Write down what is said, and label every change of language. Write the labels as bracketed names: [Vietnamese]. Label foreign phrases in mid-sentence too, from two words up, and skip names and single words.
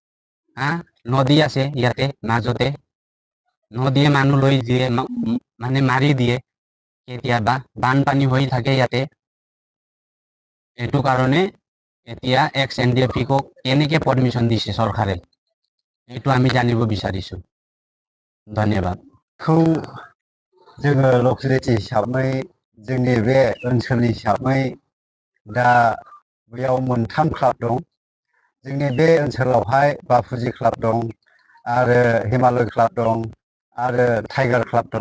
[Assamese] নদী আছে ইয়াতে মাজতে, নদীয়ে মানুহ লৈ দিয়ে, মানে মাৰি দিয়ে, কেতিয়াবা বানপানী হৈ থাকে ইয়াতে। এইটো কাৰণে এতিয়া এক্স এনডিএফিকক কেনেকে পাৰ্মিশ্যন দিছে চৰকাৰে, এইটো আমি জানিব বিচাৰিছোঁ। ধন্যবাদ। [Bodo] खौ जोङो लकेलिटि हिसाबै जोंनि बे ओनसोलनि हिसाबै दा बेयाव मोनथाम क्लाब दं। जोंनि बे ओनसोलावहाय बाफुजि क्लाब दं, आरो हिमालय क्लाब दं, आरो टाइगार क्लाब दं।